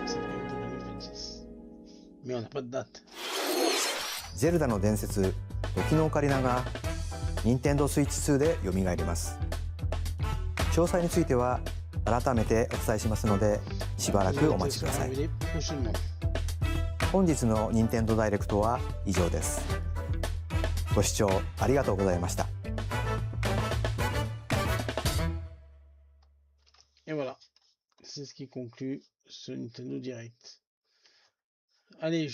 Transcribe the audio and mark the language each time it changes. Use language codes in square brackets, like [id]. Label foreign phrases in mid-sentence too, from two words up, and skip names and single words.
[fr] C'est vrai pour 2026. Mais on n'a pas de date. [ja] ゼルダの伝説時のオカリナが Nintendo Switch 2で蘇ります。詳細については改めてお伝えしますのでしばらくお待ちください。本日の Nintendo ダイレクトは以上です。ご視聴ありがとうございました。 [fr] Et voilà, c'est ce qui conclut ce Nintendo Direct. Allez,